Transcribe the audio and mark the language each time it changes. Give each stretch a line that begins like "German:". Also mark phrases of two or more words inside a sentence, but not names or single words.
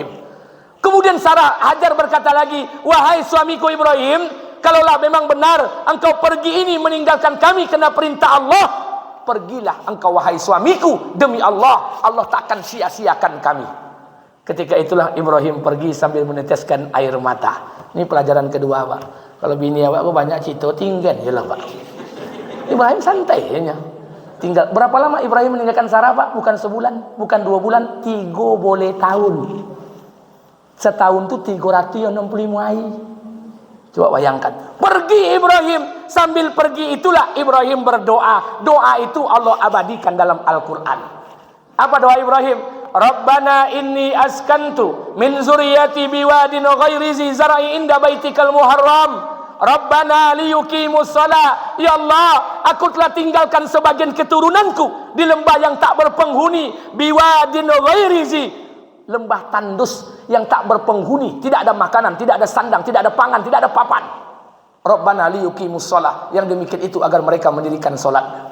Indonesian: Kemudian Hajar berkata lagi, wahai suamiku Ibrahim, kalaulah memang benar engkau pergi ini meninggalkan kami kena perintah Allah, pergilah engkau wahai suamiku, demi Allah, Allah takkan sia-siakan kami. Ketika itulah Ibrahim pergi sambil meneteskan air mata. Ini pelajaran kedua Pak.
Minangkabau: Kalau bini awak banyak cito, tinggal je lah Pak.
Indonesian: Ibrahim santai ya. Tinggal berapa lama Ibrahim meninggalkan Sarah Pak? Bukan sebulan, bukan 2 bulan, 3 boleh tahun. Setahun tu 365 hari. Coba bayangkan. Pergi Ibrahim, sambil pergi itulah Ibrahim berdoa. Doa itu Allah abadikan dalam Al-Quran. Apa doa Ibrahim?
Arabic: ربنا إني أسكنت من ذريتي بواد غير ذي زرع عند بيتك المحرم. ربنا ليقيموا الصلاة.
Indonesian: Ya Allah, aku telah tinggalkan sebagian keturunanku di lembah yang tak berpenghuni,
Arabic: بواد غير ذي,
Indonesian: lembah tandus yang tak berpenghuni, tidak ada makanan, tidak ada sandang, tidak ada pangan, tidak ada papan.
Arabic: ربنا ليقيموا الصلاة, yang demikian itu agar mereka mendirikan salat.